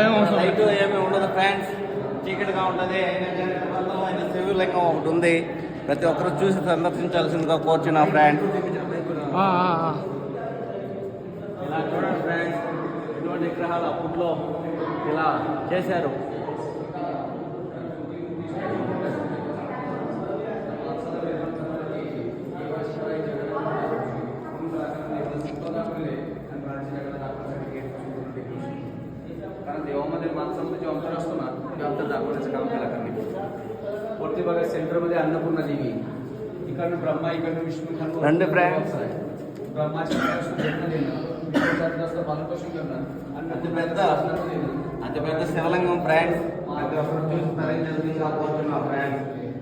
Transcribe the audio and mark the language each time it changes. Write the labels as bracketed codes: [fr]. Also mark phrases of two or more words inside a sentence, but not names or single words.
[te] లైట్ ఏమీ ఉండదు ఫ్రెండ్స్, చీకటిగా ఉంటుంది. అయినా శివలింగం ఒకటి ఉంది, ప్రతి ఒక్కరు చూసి సందర్శించాల్సిందిగా కోరుచున్నా ఫ్రెండ్స్. ఇలా చూడండి ఫ్రెండ్స్, ఇటువంటి విగ్రహాలు అప్పట్లో ఇలా చేశారు. [mr] देवामध्ये माणसामध्ये जे अंतर असतो ना, ते अंतर दाखवण्याचं काम केलं त्यांनी. वरती बघा सेंटरमध्ये अन्नपूर्णा देवी, इकडनं ब्रह्मा, इकडनं विष्णू खान. ब्रह्माच्या जन्म देणं, विष्णूचं पालनपोषण करणं, [te] అతి పెద్ద శివలింగం ఫ్రెండ్స్. ప్రతి ఒక్కరు చూసి తరించాల్సిందిగా కోరుతున్నాం ఫ్రెండ్స్.